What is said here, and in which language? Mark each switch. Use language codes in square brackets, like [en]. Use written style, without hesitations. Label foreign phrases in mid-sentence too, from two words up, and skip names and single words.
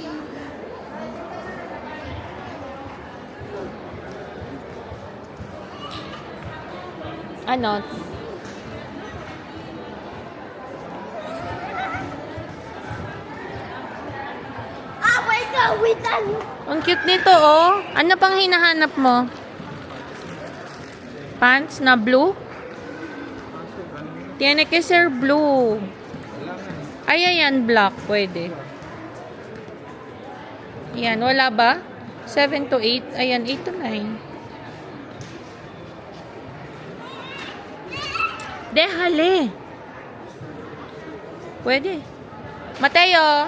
[tl] Ano? [en] wait, [tl] Ang cute nito, oh. Ano pang hinahanap mo? Pants na blue? [es] Tiene que ser blue. [tl] Ay, ayan, black. Pwede. Ayan, wala ba? 7 to 8. Ayan, 8 to 9. Dehale. Pwede. Mateo.